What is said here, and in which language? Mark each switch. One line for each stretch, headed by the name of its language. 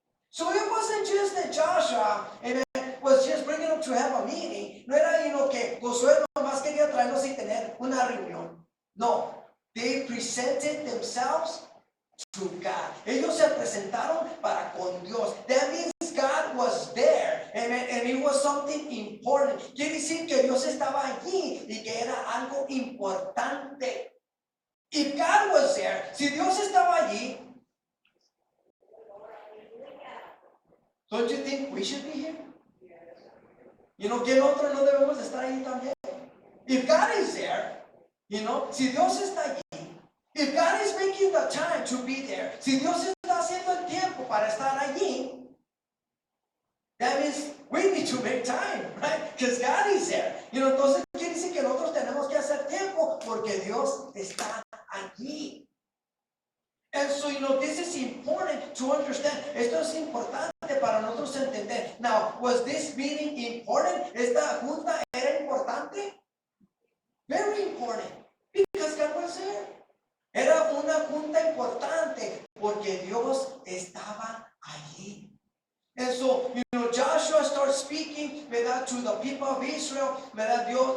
English: So it wasn't just that Joshua, amen, was just bringing them to have a meeting.
Spanish: No era, que Josue nomás quería traerlos y tener una reunión. No.
English: They presented themselves to God.
Spanish: Ellos se presentaron para con Dios.
English: That means God was there. Amen. And it was something important.
Spanish: Quiere decir que Dios estaba allí y que era algo importante.
English: If God was there,
Spanish: si Dios estaba allí,
English: don't you think we should be here?
Spanish: ¿Quién otro no debemos estar ahí también?
English: If God is there,
Spanish: si Dios está allí,
English: if God is making the time to be there,
Spanish: si Dios está haciendo el tiempo para estar allí,
English: that means we need to make time, right? Because God is there.
Spanish: Entonces quiere decir que nosotros tenemos que hacer tiempo porque Dios está allí.
English: And so, this is important to understand.
Spanish: Esto es importante para nosotros entender.
English: Now, was this meeting important?
Spanish: ¿Esta junta era importante?
English: Very important. Because God was there.
Spanish: Era una junta importante porque Dios estaba allí.
English: And so, Joshua starts speaking, ¿verdad? To the people of Israel, ¿verdad?